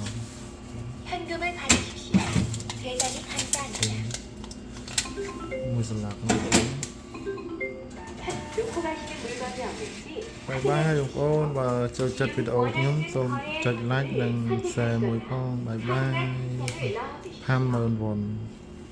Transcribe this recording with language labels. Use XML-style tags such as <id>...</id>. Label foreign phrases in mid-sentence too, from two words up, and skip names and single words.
<ko>현금을 받으십시오. 계산이 간단합니다.</ko> <km>មួយស្លាប់បងប្អូន</km> <ko>놓고 가시는 물건이 없는지</ko> <km>បាយបាយបងប្អូនបើចូលចិត្តវីដេអូខ្ញុំសូមចុច like និង share មួយផងបាយបាយ</km> <ko>통장을 넣어주십시오.</ko> <km>50000 វ៉ុន</km>